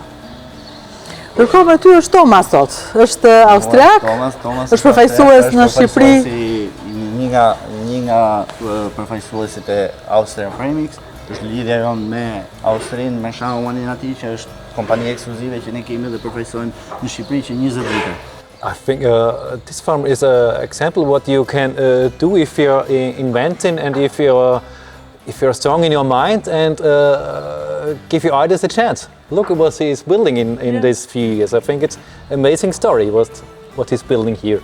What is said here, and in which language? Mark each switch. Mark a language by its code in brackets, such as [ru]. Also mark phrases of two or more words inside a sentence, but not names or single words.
[sq] Ndërkohë me ty është Thomas sot, është austriak, Thomas është përfaqësues në Shqipëri. Një nga përfaqësuesit e Austria Premix, është lidhja jonë me Austrinë, me Schaumannën atij që është kompani ekskluzive që ne kemi dhe përfaqësojmë në Shqipëri që 20 vite. [en] I think this farm is an example what you can do if you're inventing and if you're strong in your mind and give your ideas a chance. Look at what he's building in these few years. I think it's an amazing story what he's building here.